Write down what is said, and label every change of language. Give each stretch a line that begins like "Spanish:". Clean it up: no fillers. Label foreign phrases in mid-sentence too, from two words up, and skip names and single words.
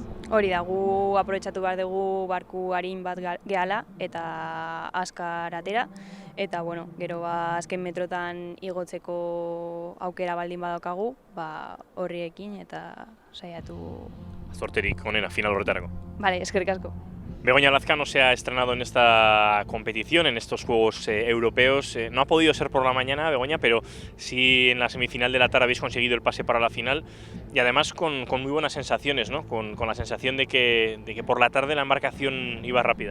Basque: Hori da, gu aprobetxatu behar dugu barku arin bat gehala eta azkar atera eta gero azken metrotan igotzeko aukera baldin badaukagu, horriekin eta saiatu. Zorterik onena final horretarako. Vale, eskerrik asko.
Spanish: Begoña Lazkano se ha estrenado en esta competición, en estos Juegos Europeos. No ha podido ser por la mañana, Begoña, pero sí en la semifinal de la tarde habéis conseguido el pase para la final y además con muy buenas sensaciones, ¿no? Con la sensación de que por la tarde la embarcación iba rápida.